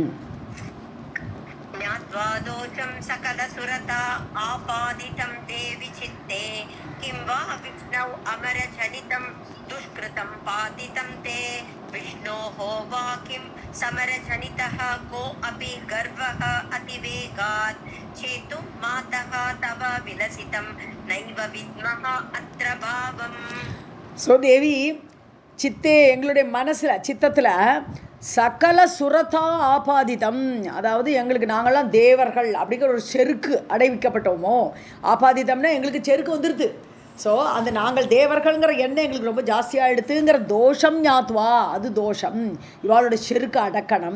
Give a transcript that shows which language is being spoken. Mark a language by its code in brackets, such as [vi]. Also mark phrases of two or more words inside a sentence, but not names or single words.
[sa] ज्ञात्वा दोषं सकलसुरता आपादितं ते विचित्ते किं वा विष्णौ अमरजनितं दुष्कृतं पातितं ते विष्णोः वा किं समरजनितः को अपि गर्वः अतिवेगात् चेतुं मातः तव विलसितं नैव विद्मः अत्र भावम्. [ta] ஸோ தேவி சித்தே, எங்களுடைய மனசில் சித்தத்தில் [sa] सकल सुरता आपादितम्, [ta] அதாவது எங்களுக்கு நாங்கள்லாம் தேவர்கள் அப்படிங்கிற ஒரு செருக்கு அடைவிக்கப்பட்டோமோ. ஆபாதிதம்னா எங்களுக்கு செருக்கு வந்துடுது. ஸோ அந்த நாங்கள் தேவர்கள்ங்கிற எண்ணம் எங்களுக்கு ரொம்ப ஜாஸ்தியாக எடுத்துங்கிற [sa] दोषं ज्ञात्वा, [ta] அது தோஷம், இவாளோட செருக்கு அடக்கணும்.